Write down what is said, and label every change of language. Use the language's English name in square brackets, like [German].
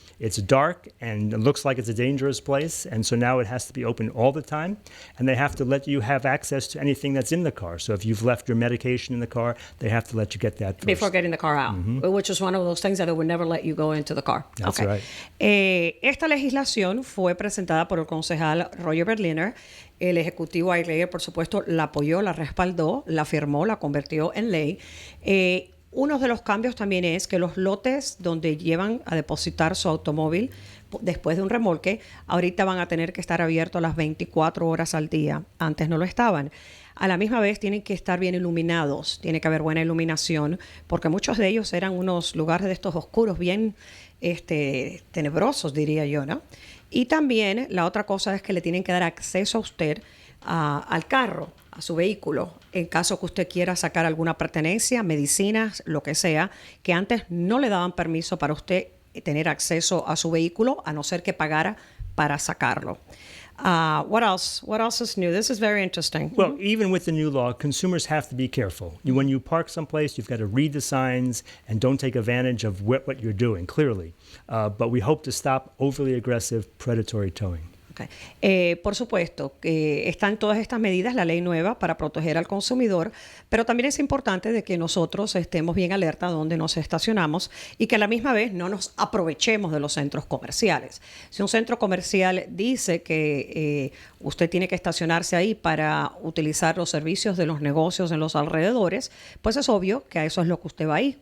[English] It's dark and it looks like it's a dangerous place, and so now it has to be open all the time, and they have to let you have access to anything that's in the car. So if you've left your medication in the car, they have to let you get that first. Before getting the car out, which is one of those things that they would never let you go into the car. That's right. [Spanish] Esta legislación fue presentada por el concejal Roger Berliner. El ejecutivo Ike Leggett, por supuesto, la apoyó, la respaldó, la firmó, la convirtió en ley. Uno de los cambios también es que los lotes donde llevan a depositar su automóvil después de un remolque, ahorita van a tener que estar abiertos las 24 horas al día. Antes no lo estaban. A la misma vez tienen que estar bien iluminados, tiene que haber buena iluminación, porque muchos de ellos eran unos lugares de estos oscuros, bien tenebrosos, diría yo, ¿no? Y también la otra cosa es que le tienen que dar acceso a usted al carro, a su vehículo, en caso que usted quiera sacar alguna pertenencia, medicinas, lo que sea, que antes no le daban permiso para usted tener acceso a su vehículo, a no ser que pagara para sacarlo. [English] What else? What else is new? This is very interesting. Well, even with the new law, consumers have to be careful. When you park someplace, you've got to read the signs and don't take advantage of what you're doing, clearly. But we hope to stop overly aggressive predatory towing. Okay. [Spanish] Por supuesto que están todas estas medidas, la ley nueva para proteger al consumidor, pero también es importante de que nosotros estemos bien alerta donde nos estacionamos y que a la misma vez no nos aprovechemos de los centros comerciales. Si un centro comercial dice que usted tiene que estacionarse ahí para utilizar los servicios de los negocios en los alrededores, pues es obvio que a eso es lo que usted va ahí.